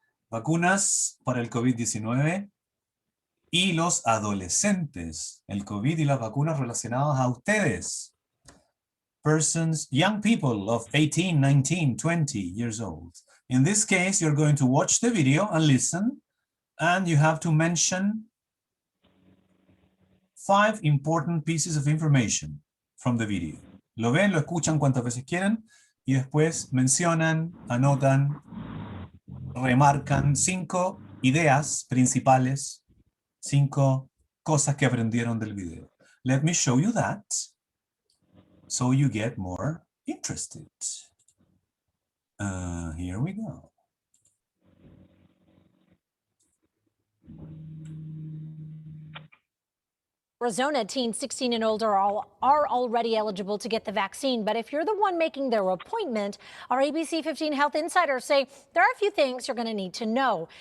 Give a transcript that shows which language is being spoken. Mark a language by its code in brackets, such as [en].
[es] Vacunas para el COVID-19 y los adolescentes. El COVID y las vacunas relacionadas a ustedes. [en] Persons, young people of 18, 19, 20 years old. In this case, you're going to watch the video and listen, and you have to mention 5 important pieces of information from the video. [es] Lo ven, lo escuchan cuantas veces quieran, y después mencionan, anotan, remarcan 5 ideas principales, 5 cosas que aprendieron del video. [en] Let me show you that so you get more interested. Here we go. Arizona teens 16 and older are already eligible to get the vaccine, but if you're the one making their appointment, our ABC 15 Health insiders say there are a few things you're going to need to know.